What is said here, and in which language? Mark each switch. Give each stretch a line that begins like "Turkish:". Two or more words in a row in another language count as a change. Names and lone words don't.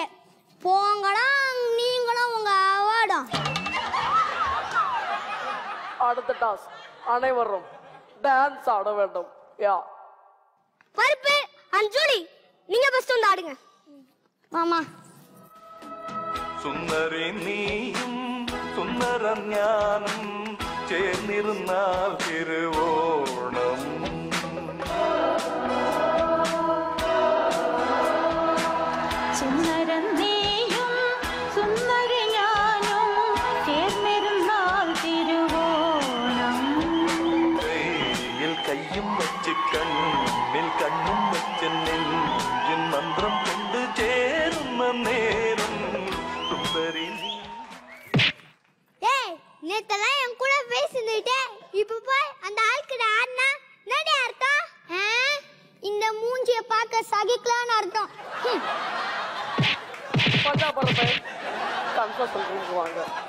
Tamil: போங்கடா நீங்களும் உங்க அவார்டும். அடுத்த டாஸ்க், அனைவரும் டான்ஸ் ஆட வேண்டும். யா, பருப்பு அண்ட் ஜூலி நீங்க ஃபர்ஸ்ட் வந்து ஆடுங்க. மாமா
Malayalam: സുന്ദരി നീയും സുന്ദരം ഞാനും ചേർന്നിരുന്നാൽ തിരുവോണം. സുന്ദരം നീയും സുന്ദരി ഞാനും ചേർന്നിരുന്നാൽ തിരുവോണം. കയ്യിൽ കയ്യും വച്ച് കണ്ണിൽ കണ്ണും വച്ച് നെഞ്ചിൻ മന്ത്രം കൊണ്ട് ചേരുന്ന നേരം സുന്ദരി.
Tamil: ஏய் நேத்தெல்லாம் என் கூட பேசிட்டு இப்ப போய் அந்த ஆளுக்கு ஆடுனா என்னடி அர்த்தம்? இந்த மூஞ்சிய பார்க்க சகிக்கலான்னு அர்த்தம். பஞ்சாபரப்பை கன்ஃபர்ஸ் பண்ணுவாங்க.